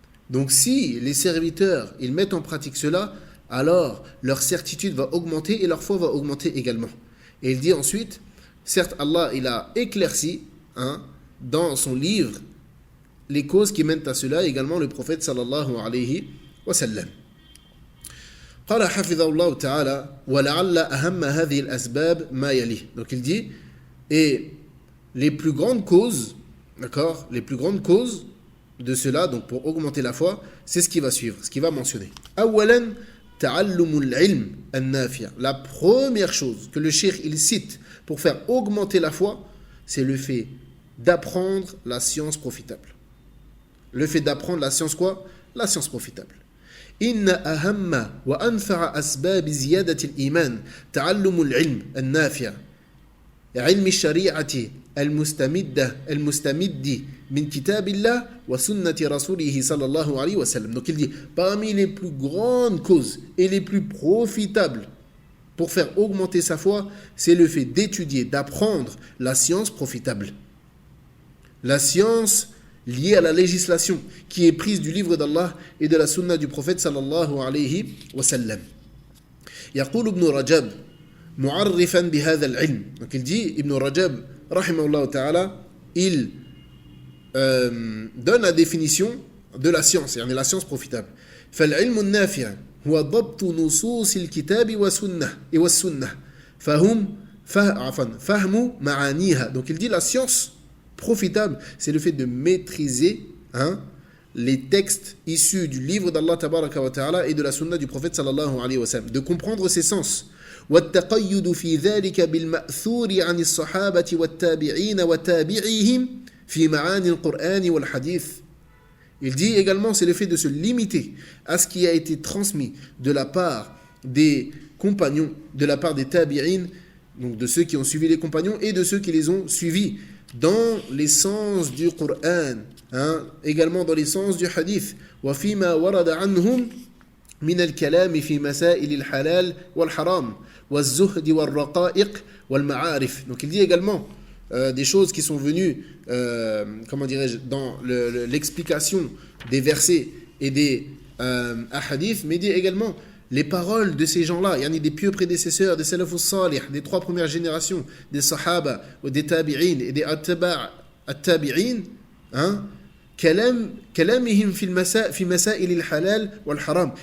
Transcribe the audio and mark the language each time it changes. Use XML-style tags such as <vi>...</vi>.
<fr>Donc si les serviteurs, ils mettent en pratique cela, alors leur certitude va augmenter et leur foi va augmenter également. Et il dit ensuite, certes Allah, il a éclairci dans son livre les causes qui mènent à cela, également le prophète sallallahu alayhi wa sallam.</fr> <ar>قال حفظه الله تعالى ولعل أهم هذه الأسباب ما يليه.</ar> <fr>Donc il dit, et les plus grandes causes, d'accord, les plus grandes causes de cela, donc pour augmenter la foi, c'est ce qui va suivre, ce qui va mentionner.</fr> <ar>أولا تعلم العلم النافع.</ar> <fr>La première chose que le cheikh il cite pour faire augmenter la foi, c'est le fait d'apprendre la science profitable. Le fait d'apprendre la science quoi ? La science profitable.</fr> <ar>إن أهم وأنفع أسباب زيادة الإيمان تعلم العلم النافع. علم الشريعة المستمد من كتاب الله وسنة رسوله صلى الله عليه وسلم.</ar> <fr>Donc il dit, parmi les plus grandes causes et les plus profitables pour faire augmenter sa foi, c'est le fait d'étudier, d'apprendre la science profitable. La science liée à la législation qui est prise du livre d'Allah et de la sunna du prophète sallallahu alayhi wa sallam.</fr> <ar>يقول ابن رجب معرفا بهذا العلم.</ar> <fr>Donc il dit, Ibn Rajab rahimahullah ta'ala, il donne la définition de la science, يعني la science profitable.</fr> <ar>فالعلم النافع هو ضبط نصوص الكتاب والسنة فهم معانيها.</ar> <fr>Donc il dit la science profitable, c'est le fait de maîtriser les textes issus du livre d'Allah tabaraka wa ta'ala et de la sunna du prophète sallallahu alayhi wa sallam, de comprendre ses sens.</fr> <ar>والتقيد في ذلك بالمأثور عن الصحابة والتابعين وتابعيهم في معاني القرآن والحديث.</ar> <fr>Il dit également, c'est le fait de se limiter à ce qui a été transmis de la part des compagnons, de la part des tabi'in, donc de ceux qui ont suivi les compagnons et de ceux qui les ont suivis dans les sens du Coran, également dans les sens du hadith.</fr> <ar>وفيما ورد عنهم من الكلام في مسائل الحلال والحرام والزهد والرقائق والمعارف.</ar> <fr>Donc il dit également des choses qui sont venues, comment dirais-je, dans l'explication des versets et des hadiths, mais il dit également les paroles de ces gens-là, il y en a des pieux prédécesseurs, des salafus salih, des 3 premières générations, des sahaba, ou des tabi'in et des at-tabi'in,</fr> <ar>كلامهم في مسائل الحلال والحرام.</ar>